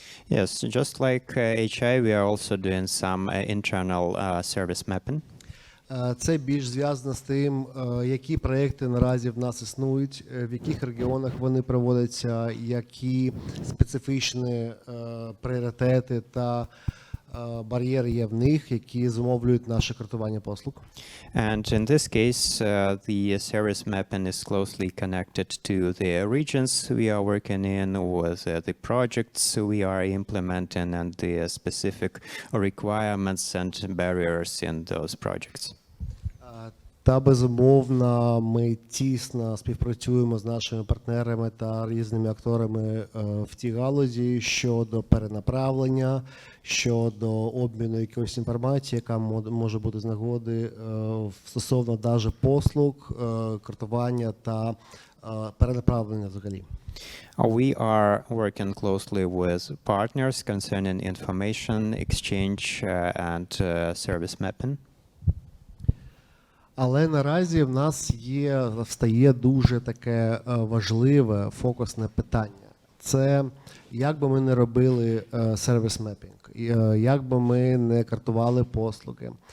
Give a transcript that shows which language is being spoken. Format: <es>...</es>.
<en>Yes, just like HI, we are also doing some internal service mapping.</en> <uk>Це більш зв'язано з тим, які проекти наразі в нас існують, в яких регіонах вони проводяться, які специфічні пріоритети та бар'єри є в них, які зумовлюють наше картування послуг.</uk> <en>And in this case, the service mapping is closely connected to the regions we are working in, with the projects we are implementing, and the specific requirements and barriers in those projects.</en> <uk>Та, безумовно, ми тісно співпрацюємо з нашими партнерами та різними акторами в тій галузі щодо перенаправлення, щодо обміну якоїсь інформації, яка може бути з нагоди стосовно навіть послуг, картування та перенаправлення взагалі.</uk> <en>We are working closely with partners concerning information exchange and service mapping.</en> <uk>Але наразі в нас встає дуже таке важливе фокусне питання. Це як би ми не робили сервіс мепінг, як би ми не картували послуги.</uk>